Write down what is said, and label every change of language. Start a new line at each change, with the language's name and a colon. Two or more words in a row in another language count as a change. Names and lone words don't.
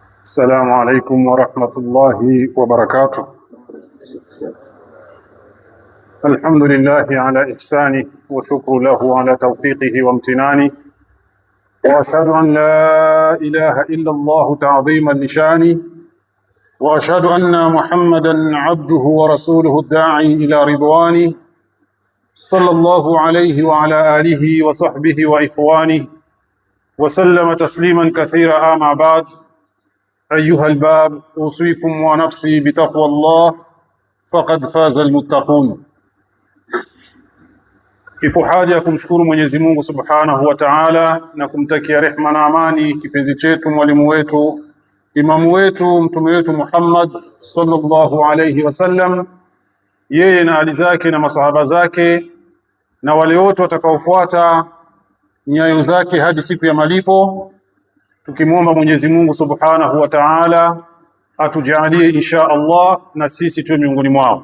Arabic: السلام عليكم ورحمة الله وبركاته. الحمد لله على إحسانه وشكر له على توفيقه وامتنانه، وأشهد أن لا إله إلا الله تعظيما لشانه، وأشهد أن محمدا عبده ورسوله الداعي إلى رضوانه، صلى الله عليه وعلى آله وصحبه وإخوانه وسلم تسليما كثيرا. أما بعد، أيها الباب، أوصيكم ونفسي بتقوى الله فقد فاز المتقون.
Swahili: Ipo haja ya kumshukuru Mwenyezi Mungu
Arabic: سبحانه وتعالى
Swahili: na kumtakia rehma na amani kipenzi chetu, mwalimu wetu, imamu wetu, mtume wetu Muhammad
Arabic: صلى الله عليه وسلم,
Swahili: yeye na ali zake na maswahaba zake na wale wote watakaofuata nyayo zake hadi siku ya malipo, tukimwomba Mwenyezi Mungu
Arabic: سبحانه وتعالى
Swahili: atujalie
Arabic: إن شاء الله
Swahili: na sisi tuwe miongoni mwao.